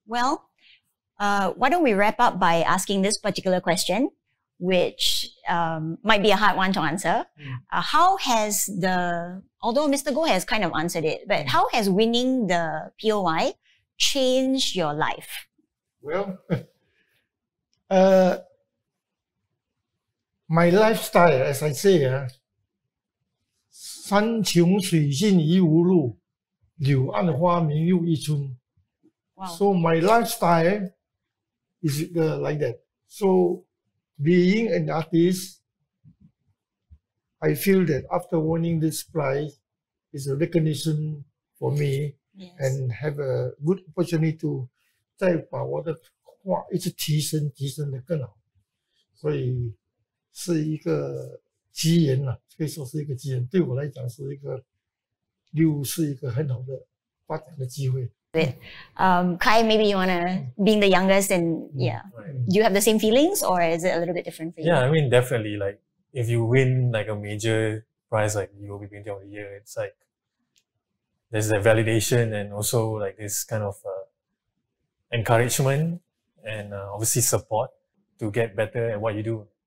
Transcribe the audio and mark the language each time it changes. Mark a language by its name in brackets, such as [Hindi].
[English] Well, why don't we wrap up by asking this particular question, which might be a hard one to answer. How has although Mr. Goh has kind of answered it, but how has winning the POI changed your life? Well, my lifestyle, as I say, [Chinese] 山穷水尽疑无路，柳暗花明又一村. [English] Wow. So my lifestyle is like that. So being an artist, I feel that after winning this prize is a recognition for me. Yes. And have a good opportunity to [Chinese] 再把我的画一直提升得更好，所以是一个机缘啦，可以说是一个机缘。对我来讲是一个很好的发展的机会。 [English] Kai, maybe you wanna, being the youngest, and do you have the same feelings, or is it a little bit different for you? Yeah, I mean, definitely. Like if you win like a major prize like UOB Painting of the Year, it's like there's a validation and also like this kind of encouragement and obviously support to get better at what you do.